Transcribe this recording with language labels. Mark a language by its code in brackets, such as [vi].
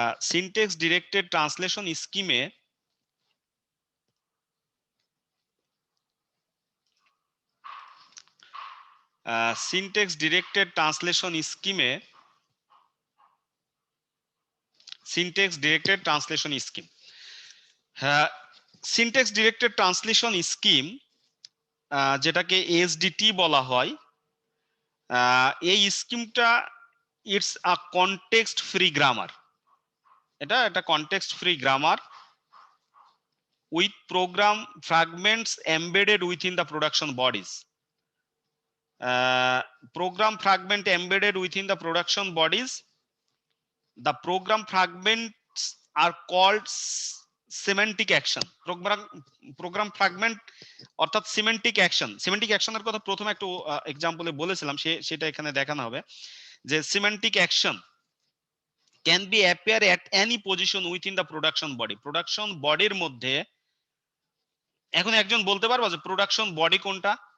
[bn] Syntax directed translation স্কিমে syntax directed translation স্কিমে syntax directed translation scheme, হ্যাঁ, syntax directed translation scheme যেটাকে SDT বলা হয়, এই স্কিমটা [en] It's a context free grammar. [bn] এটা একটা [en] Context free grammar with program fragments embedded within the production bodies. program fragment embedded within the production bodies. The program fragments are called semantic action. [bn] program fragment অর্থাৎ semantic action. Semantic অ্যাকশনের কথা প্রথমে একটু এক্সাম্পলে বলেছিলাম, সেটা এখানে দেখানো হবে যে semantic action [en] Can be appear at any position within the production body. [bn] Production বডির মধ্যে, এখন একজন বলতে পারবা যে প্রোডাকশন বডি কোনটা?